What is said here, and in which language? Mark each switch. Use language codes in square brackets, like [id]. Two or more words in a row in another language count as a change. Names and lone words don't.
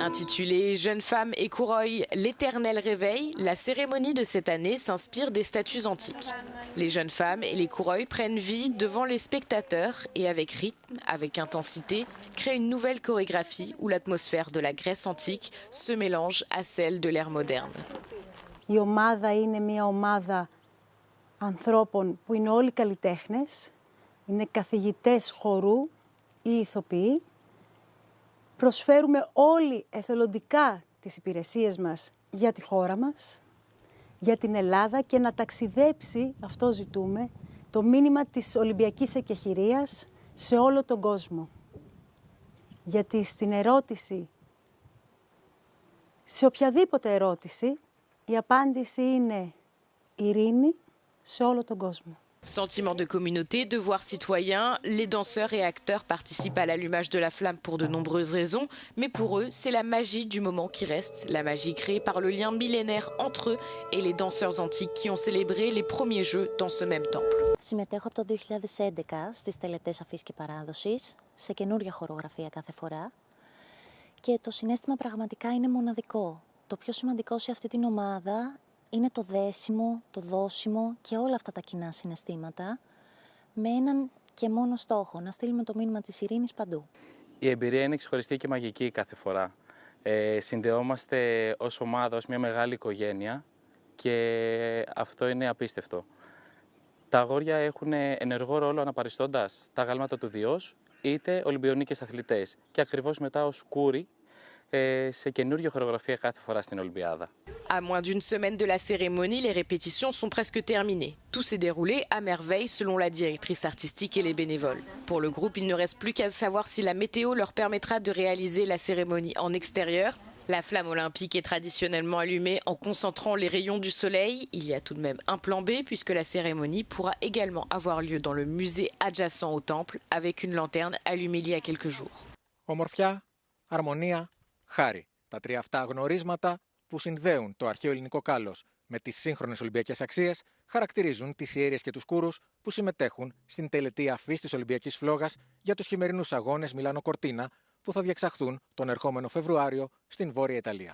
[fr] Intitulée « Jeunes femmes et coureuils, l'éternel réveil », la cérémonie de cette année s'inspire des statues antiques. Les jeunes femmes et les coureuils prennent vie devant les spectateurs et avec rythme, avec intensité, créent une nouvelle chorégraphie où l'atmosphère de la Grèce antique se mélange à celle de l'ère moderne. [el] Η ομάδα είναι μια ομάδα ανθρώπων που είναι όλοι καλλιτέχνες, είναι καθηγητές χορού ή ηθοποιοί. Προσφέρουμε όλοι εθελοντικά τις υπηρεσίες μας για τη χώρα μας, για την Ελλάδα και να ταξιδέψει, αυτό ζητούμε, το μήνυμα της Ολυμπιακής Εκεχηρίας σε όλο τον κόσμο. Γιατί στην ερώτηση, σε οποιαδήποτε ερώτηση, η απάντηση είναι ειρήνη σε όλο τον κόσμο. [fr] Sentiment de communauté, devoir citoyen, les danseurs et acteurs participent à l'allumage de la flamme pour de nombreuses raisons, mais pour eux, c'est la magie du moment qui reste, la magie créée par le lien millénaire entre eux et les danseurs antiques qui ont célébré les premiers jeux dans ce même temple. [el] Συμμετέχω από το 2011 στις τελετές αφής και παράδοσης, σε καινούργια χορογραφία κάθε φορά και το συναίσθημα πραγματικά είναι μοναδικό. Το πιο σημαντικό σε αυτή την ομάδα είναι το δέσιμο, το δώσιμο και όλα αυτά τα κοινά συναισθήματα με έναν και μόνο στόχο, να στείλουμε το μήνυμα της ειρήνης παντού. Η εμπειρία είναι ξεχωριστή και μαγική κάθε φορά. Συνδεόμαστε ως ομάδα, ως μια μεγάλη οικογένεια και αυτό είναι απίστευτο. Τα αγόρια έχουν ενεργό ρόλο αναπαριστώντας τα γάλματα του Διός, είτε Ολυμπιονίκες αθλητές και ακριβώς μετά ως κούροι σε καινούργια χορογραφία κάθε φορά στην Ολυμπιάδα. [fr] À moins d'une semaine de la cérémonie, les répétitions sont presque terminées. Tout s'est déroulé à merveille selon la directrice artistique et les bénévoles. Pour le groupe, il ne reste plus qu'à savoir si la météo leur permettra de réaliser la cérémonie en extérieur. La flamme olympique est traditionnellement allumée en concentrant les rayons du soleil. Il y a tout de même un plan B puisque la cérémonie pourra également avoir lieu dans le musée adjacent au temple avec une lanterne allumée il y a quelques jours. [el] Ομορφιά, αρμονία, χάρη. Τα τρία αυτά γνωρίσματα που συνδέουν το αρχαίο ελληνικό κάλος με τις σύγχρονες Ολυμπιακές αξίες χαρακτηρίζουν τις ιέρειες και τους κούρους που συμμετέχουν στην τελετή αφής της Ολυμπιακής Φλόγας για τους χειμερινούς αγώνες Μιλάνο Κορτίνα που θα διεξαχθούν τον ερχόμενο Φεβρουάριο στην Βόρεια Ιταλία.